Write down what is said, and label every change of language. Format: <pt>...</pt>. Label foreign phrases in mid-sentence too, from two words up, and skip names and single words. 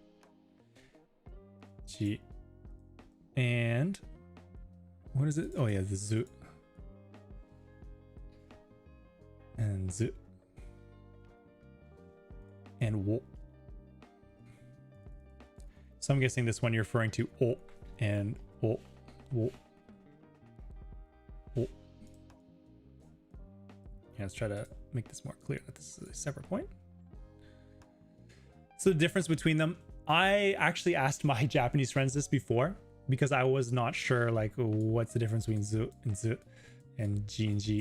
<en>Ji and what is it? Oh yeah, the zu and zu and wo. So I'm guessing this one you're referring to o and o, wo, wo. Yeah, let's try to make this more clear that this is a separate point. So the difference between them, I actually asked my Japanese friends this before because I was not sure like what's the difference between zu and ji and ji.</en>